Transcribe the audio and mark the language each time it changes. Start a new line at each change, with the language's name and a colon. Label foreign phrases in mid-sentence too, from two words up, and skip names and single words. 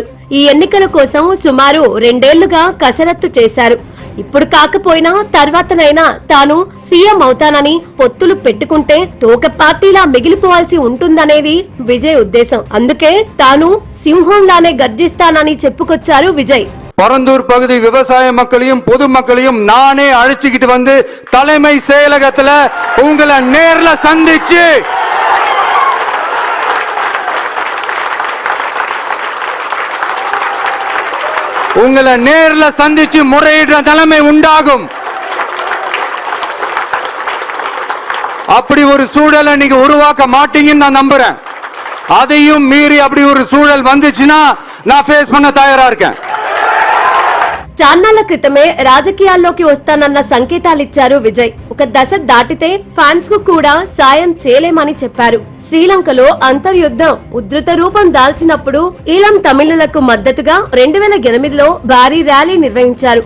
Telugu: ఈ ఎన్నికల కోసం సుమారు 2 ఏళ్లుగా కసరత్తు చేశారు. ఇప్పుడు కాకపోయినా తర్వాతనైనా తాను సీఎం అవుతానని పొత్తులు పెట్టుకుంటే తోక పార్టీలా మిగిలిపోవాల్సి ఉంటుందనేది విజయ్ ఉద్దేశం. అందుకే తాను సింహంలానే గర్జిస్తానని చెప్పుకొచ్చారు విజయ్.
Tamil: பரந்தூர் பகுதி விவசாய மக்களையும் பொது மக்களையும் நானே அழைச்சிக்கிட்டு வந்து தலைமை செயலகத்துல உங்களை நேர்ல சந்திச்சு முறையிடுற நிலைமை உண்டாகும். அப்படி ஒரு சூழலை நீங்க உருவாக்க மாட்டீங்கன்னு நான் நம்புறேன். அதையும் மீறி அப்படி ஒரு சூழல் வந்துச்சுன்னா நான் ஃபேஸ் பண்ண தயாரா இருக்கேன்.
Telugu: చాన్నాళ్ల క్రితమే రాజకీయాల్లోకి వస్తానన్న సంకేతాలిచ్చారు విజయ్. ఒక దశ దాటితే ఫ్యాన్స్ కు కూడా సాయం చేయలేమని చెప్పారు. శ్రీలంకలో అంతర్యుద్ధం ఉధృత రూపం దాల్చినప్పుడు ఈలం తమిళులకు మద్దతుగా 2008లో భారీ ర్యాలీ నిర్వహించారు.